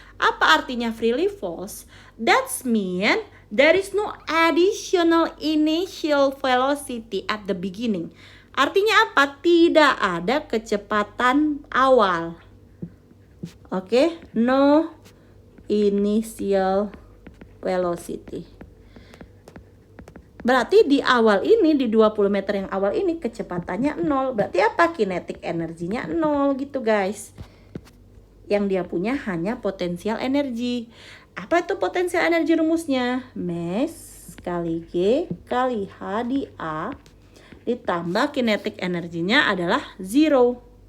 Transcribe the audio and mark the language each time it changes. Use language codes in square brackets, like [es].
[id] Apa artinya [en] freely falls? That mean there is no additional initial velocity at the beginning. [id] Artinya apa? Tidak ada kecepatan awal. [en] Oke, no initial velocity. [id] Berarti di awal ini, di 20 meter yang awal ini kecepatannya 0. Berarti apa? Kinetic energinya 0 gitu guys. Yang dia punya hanya potensial energi. Apa itu potensial energi rumusnya? Mass kali G kali H di A ditambah kinetic energinya adalah 0.